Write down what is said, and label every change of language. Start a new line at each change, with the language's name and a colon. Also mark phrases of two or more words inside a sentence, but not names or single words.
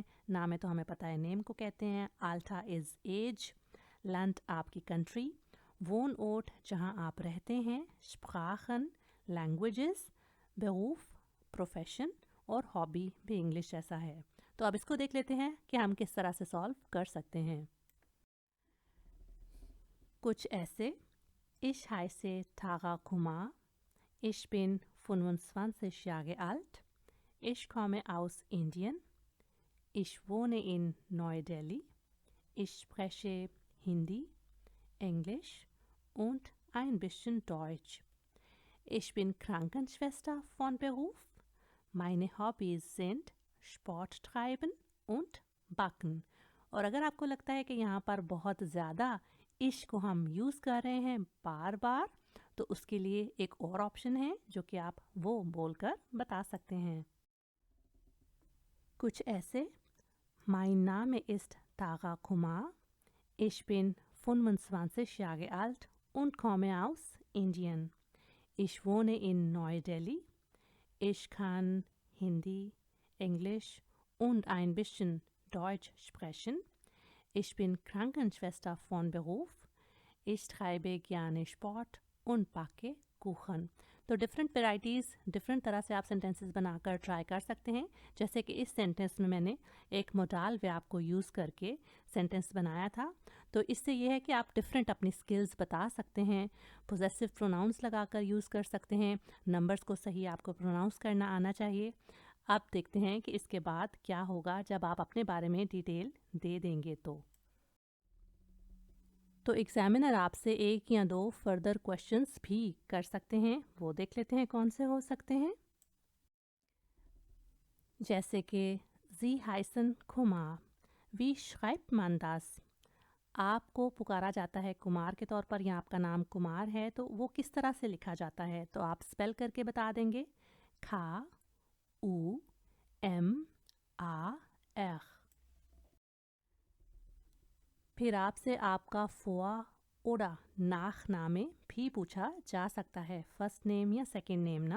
Hindi: नाम है तो हमें पता है नेम को कहते हैं, आल्टा
English: is age,
Hindi: लैंड आपकी कंट्री,
German: Wohnort
Hindi: जहाँ आप रहते हैं, स्प्राखन लैंग्वेजेस, बेरूफ प्रोफेशन, और हॉबी भी इंग्लिश जैसा है। तो अब इसको देख लेते हैं कि हम किस तरह से सॉल्व कर सकते हैं। कुछ ऐसे,
German: Ich heiße Tara Kumar, ich bin 25 Jahre alt, ich komme aus Indien, ich wohne in Neu-Delhi, ich spreche Hindi, Englisch und ein bisschen Deutsch. Ich bin Krankenschwester von Beruf. Meine Hobbys sind Sport treiben und backen.
Hindi: और अगर आपको लगता है कि यहाँ पर बहुत ज़्यादा इश को हम यूज़ कर रहे हैं बार बार, तो उसके लिए एक और ऑप्शन है जो कि आप वो बोलकर बता सकते हैं। कुछ ऐसे,
German: Mein Name ist Tara Kumar, ich bin 25 Jahre alt und komme aus Indien. Ich wohne in Neu-Delhi. Ich kann Hindi, Englisch und ein bisschen Deutsch sprechen. Ich bin Krankenschwester von Beruf. Ich treibe gerne Sport und backe Kuchen.
Hindi: तो
English: different varieties,
Hindi: डिफरेंट तरह से आप सेंटेंसेस बनाकर ट्राई कर सकते हैं। जैसे कि इस सेंटेंस में मैंने एक
English: modal verb
Hindi: को यूज़ करके सेंटेंस बनाया था। तो इससे ये है कि आप डिफरेंट अपनी स्किल्स बता सकते हैं।
English: possessive pronouns
Hindi: लगाकर यूज़ कर सकते हैं। नंबर्स को सही आपको प्रोनाउंस करना आना चाहिए। अब देखते हैं कि इसके बाद क्या होगा जब आप अपने बारे में डिटेल दे देंगे। तो एग्जामिनर आपसे एक या दो
English: further questions
Hindi: भी कर सकते हैं। वो देख लेते हैं कौन से हो सकते हैं। जैसे कि
German: Sie heißen कुमार, wie schreibt man das?
Hindi: आपको पुकारा जाता है कुमार के तौर पर, या आपका नाम कुमार है, तो वो किस तरह से लिखा जाता है? तो आप स्पेल करके बता देंगे, K U M A R। फिर आपसे आपका
German: Vor oder Nachname
Hindi: भी पूछा जा सकता है,
English: first name
Hindi: या
English: second name
Hindi: ना।